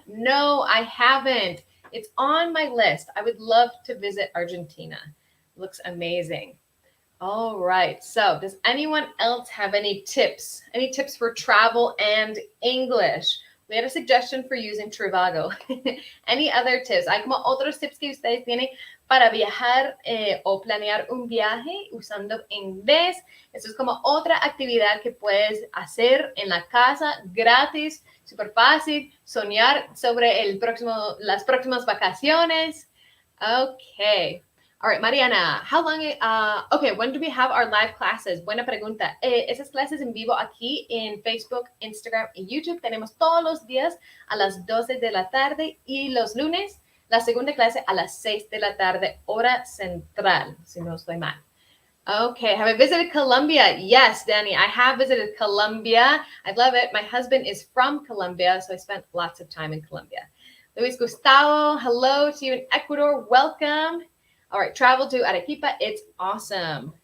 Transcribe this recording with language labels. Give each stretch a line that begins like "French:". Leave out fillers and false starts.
English: No, I haven't. It's on my list. I would love to visit Argentina. It looks amazing. All right. So, does anyone else have any tips? Any tips for travel and English? We had a suggestion for using Trivago. Any other tips?
Spanish: ¿Hay como otros tips que ustedes tienen para viajar o planear un viaje usando inglés? Esto es como otra actividad que puedes hacer en la casa gratis, súper fácil, soñar sobre las próximas vacaciones.
English: Okay. All right, Mariana, how long, okay, when do we have our live classes?
Spanish: Buena pregunta. Esas clases en vivo aquí en Facebook, Instagram y YouTube tenemos todos los días a las 12 de la tarde y los lunes la segunda clase a las 6 de la tarde, hora central, si no estoy mal.
English: Okay, have I visited Colombia? Yes, Danny, I have visited Colombia. I love it. My husband is from Colombia, so I spent lots of time in Colombia. Luis Gustavo, hello to you in Ecuador. Welcome. All right, travel to Arequipa. It's awesome.